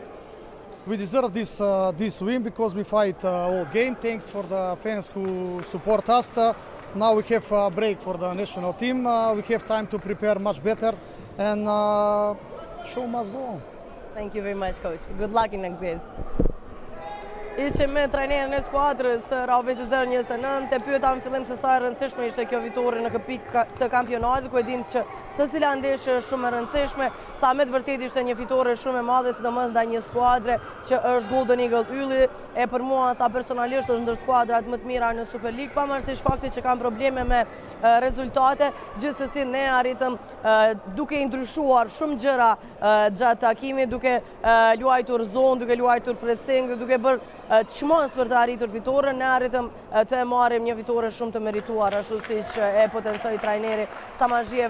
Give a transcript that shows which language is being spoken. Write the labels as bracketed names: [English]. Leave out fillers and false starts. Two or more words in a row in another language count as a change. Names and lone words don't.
[English] We deserve this win because we fight all game. Thanks for the fans who support us. Now we have a break for the national team. We have time to prepare much better, and show must go on. Thank you very much, coach. Good luck in next games. [Albanian] Ishim me trajnerin e skuadrës, Rauvesi 029, e pyeta në fillim se sa e rëndësishme ishte kjo fitore në këpik të kampionatit, ku e dim që secila ndeshje është shumë e rëndësishme. Tha me të vërtetë ishte një fitore shumë e madhe, sidomos ndaj një skuadre që është Golden Eagle Ylli, e për mua tha personalisht është ndër skuadrat më të mira në Super League, pavarësisht faktit që kanë probleme me rezultate, gjithsesi ne arritëm duke i ndryshuar shumë gjëra gjatë takimit, duke luajtur zonë, duke luajtur pressing dhe duke bërë çmos për të arritur fitoren, ne arritëm të marrim një fitore shumë të merituar, ashtu siç e potencoi trajneri Samazhiev.